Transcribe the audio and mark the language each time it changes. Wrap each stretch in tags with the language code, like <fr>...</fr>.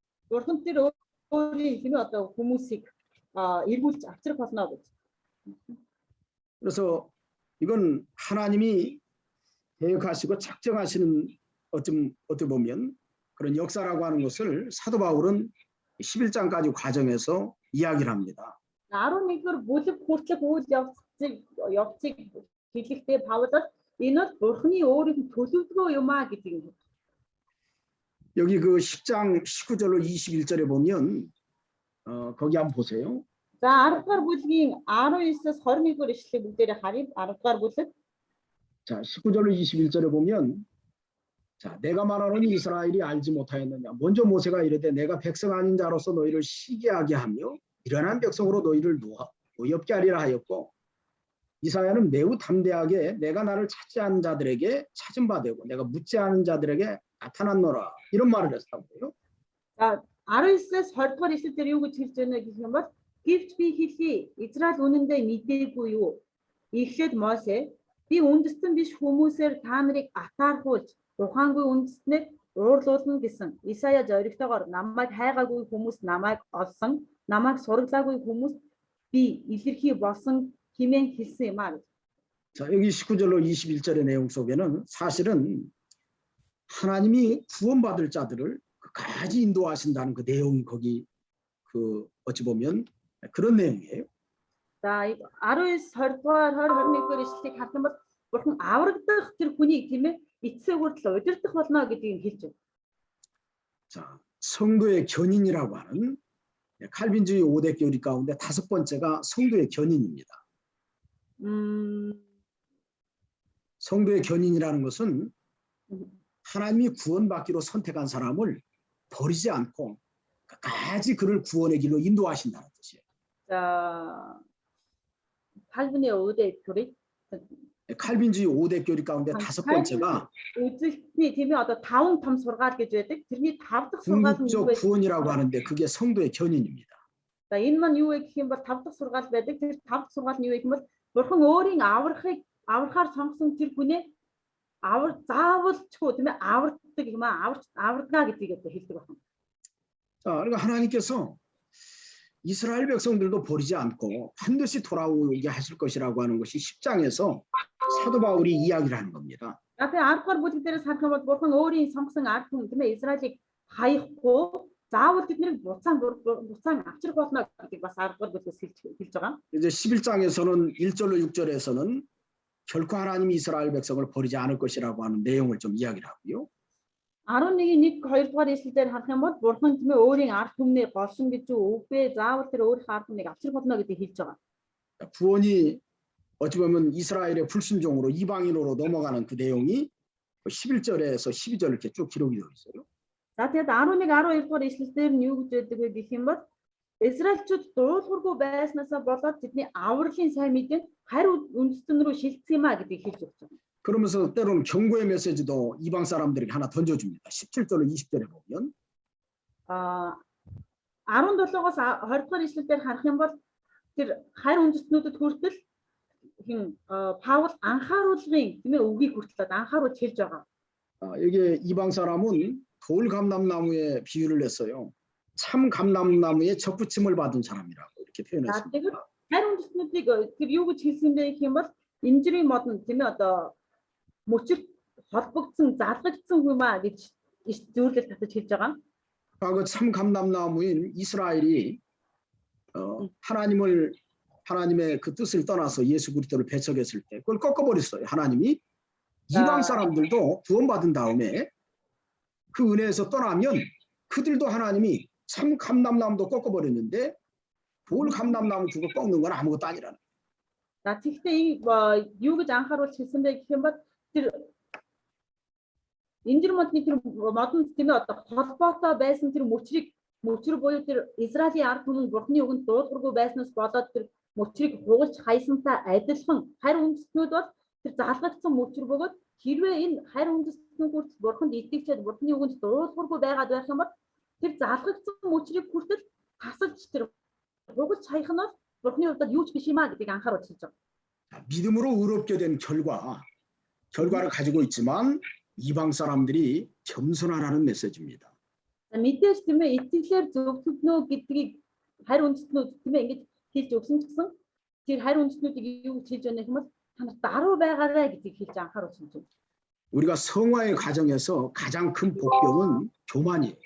<mn>Бурхан тэр өөрийн хэмээ одоо хүмүүсийг эргүүлж авчрах болно гэж.</mn> <ko>그래서 이건 하나님이 계획하시고 작정하시는 어떻게 보면 그런 역사라고 하는 것을 사도 바울은 11장까지 과정에서 이야기를 합니다.</ko> <mn>11-р бүлэг хүртэлх үйл явцыг хэлэхдээ Паул энэ бол Бурханы өөрийн төлөвлөгөө юм а гэдгийг хэлж.</mn> <ko>여기 그 10장 19절로 21절에 보면 거기 한번 보세요.</ko> <mn>За 10-р бүлгийн 19-с 21-р ишлэлийг бүгдээрээ харъя. 10-р бүлэг.</mn> <ko>자, 19절로 21절에 보면 자, 내가 말하노니 이스라엘이 알지 못하였느냐. 먼저 모세가 이르되 내가 백성 아닌 자로서 너희를 시기하게 하며 미련한 백성으로 너희를 노엽게 하리라 하였고 이사야는 매우 담대하게 내가 나를 찾지 않은 자들에게 찾은 바 되고 내가 묻지 않은 자들에게 나타났노라. 이런 말을 했다고요.</ko> <mn>За 19-с 20-р ишлэлээр юу гэж хэлж байна гэх юм бол гэвч би хэлье Израиль үнэндээ мэдээгүй юу? Эхлээд Мосе би үндэстэн биш хүмүүсээр та нарыг атаархуулж ухаангүй үндэстнээр уурлуулна гэсэн. Исая зоригтойгоор намайг хайгаагүй хүмүүс намайг олсон, намайг сураглаагүй хүмүүс би илэрхий болсон хэмээн хэлсэн юм аа.</mn> <ko>자, 여기 19절로 21절의 내용 속에는 사실은 하나님이 구원받을 자들을 끝까지 인도하신다는 그 내용이 거기 그 어찌 보면 그런 내용이에요.</ko> <mn>За 19 20 дугаар 20 21 дугаар ишлэлийг харах юм бол Бурхан аврагдах тэр хүнийг тийм ээ эцсээ хүртэл удирдах болно гэдгийг хэлж байна.</mn> <ko>자, 성도의 견인이라고 하는 칼빈주의 5대 교리 가운데 5번째가 성도의 견인입니다. 성도의 견인이라는 것은 하나님이 구원받기로 선택한 사람을 버리지 않고 끝까지 그를 구원의 길로 인도하신다는 뜻이에요. За 칼빈의 5대 교리 칼빈주의 5대 교리 가운데 5번째가</ko> <mn>үзэлтний тийм ээ одоо 5 том сургаал гэж байдаг. Тэрний 5 дахь сургаал нь юу</mn> <ko>궁극적</ko> <mn>вэ?</mn> <ko>구원이라고 하는데 그게 성도의 견인입니다.</ko> <mn>За энэ маань юу вэ гэх юм бол 5 дахь сургаал байдаг. Тэр 5 дахь сургаал нь юу вэ гэх юм бол Бурхан өөрийн аврахаар сонгосон тэр хүнээ заавалчгүй тийм ээ авардаг юм аа авардгаа гэдгийг одоо хэлдэг байна.</mn> <ko>자, 그러니까 하나님께서 이스라엘 백성들도 버리지 않고 반드시 돌아오게 하실 것이라고 하는 것이 10장에서 사도 바울이 이야기를 하는 겁니다.</ko> <mn>За тэгээ 10 дугаар бүлэг дээрээс харах юм бол Бурхан өөрийн сонгосон ард хүн тийм ээ Израилийг хаяхгүй заавал тэднийг буцаан авчрах болно гэдгийг бас 10 дугаар бүлгээс хэлж байгаа.</mn> <ko>이제 11장에서는 1절로 6절에서는 결코 하나님이 이스라엘 백성을 버리지 않을 것이라고 하는 내용을 좀 이야기를 하고요.</ko> <mn>11-1 2 дугаар ишлэлээр харах юм бол Бурхан тийм ээ өөрийн ард түмнийг голсон гэж үгүй заавал тэр өөрийнхөө ард түмнийг авчрах болно гэдгийг хэлж байгаа.</mn> <ko>구원이 어찌 보면 이스라엘의 불순종으로 이방인으로 넘어가는 그 내용이 11절에서 12절 이렇게 쭉 기록이 되어 있어요.</ko> <mn>За тэгээд 11 12 дугаар ишлэлээр нь юу гэж байдаг вэ гэх юм бол Израильчууд дуулуургүй байснасаа болоод тэдний авралын сайн мэдээ харь үндэстэн рүү шилжсэн юм а гэдгийг хэлж өгч байгаа.</mn> <ko>그러면서 때로는 경고의 메시지도 이방 사람들에게 하나 던져줍니다. 17절로 20절에 보면</ko> <mn>17-оос 20 дугаар ишлэлээр харах юм бол тэр харь үндэстнүүдэд хүртэл Паул анхааруулгын тийм ээ үгийг хүртэл анхааруулж хэлж байгаа.</mn> <ko>여기에 이방 사람은 돌 감람나무에 비유를 했어요. 참 감람나무에 접붙임을 받은 사람이라고 이렇게 표현했습니다.</ko> <mn>харь үндэстнүүдийг тэр юу гэж хэлсэн бэ гэх юм бол инжирийн модон тийм ээ одоо мөчөрт холбогдсон залгагдсан хүм аа гэж зөвлөлд татаж хэлж байгаа.</mn> <ko>그 참 감람나무인 이스라엘이 하나님의 그 뜻을 떠나서 예수 그리스도를 배척했을 때 그걸 꺾어버렸어요. 하나님이 이방 사람들도 구원받은 다음에 그 은혜에서 떠나면 그들도 하나님이 참 감람나무도 꺾어버렸는데 돌 감람나무 그거 꺾는 건 아무것도 아니라는.</ko> <mn>За тэгвэл юу гэж анхааруулж хэлсэн бэ гэх юм бол тэр инжир модны тэр модонд тийм ээ одоо холбоотой байсан тэр мөчрөг буюу тэр Израилийн ард түмэн Бурхны үгэнд дуулуургүй байснаас болоод тэр мөчрийг хугалж хайсантай адилхан харь үндэстнүүд бол тэр залгагдсан мөчр бөгөөд хэрвээ энэ харь үндэстнүүд хүртэл Бурханд итгэжээд Бурхны үгэнд дуулуургүй байгаад байх юм бол тэр залгагдсан мөчрийг хүртэл тасалж тэр хугалж хаях нь бол Бурхны хувьд юу ч биш юм а гэдгийг анхааруулж хэлж байгаа.</mn> <ko>믿음으로 의롭게 된 결과를 가지고 있지만 이방 사람들이 겸손하라는 메시지입니다.</ko> <mn>Мэдээж тийм ээ итгэлээр зөвхөгнөө гэдгийг харь үндэстнүүд тийм ээ ингэж хэлж өгсөн ч гэсэн тэр харь үндэстнүүдийг юу гэж хэлж байна гэх юм бол та нар даруй байгаарай гэдгийг хэлж анхааруулж байна.</mn> <ko>우리가 성화의 과정에서 가장 큰 복병은 교만이에요.</ko>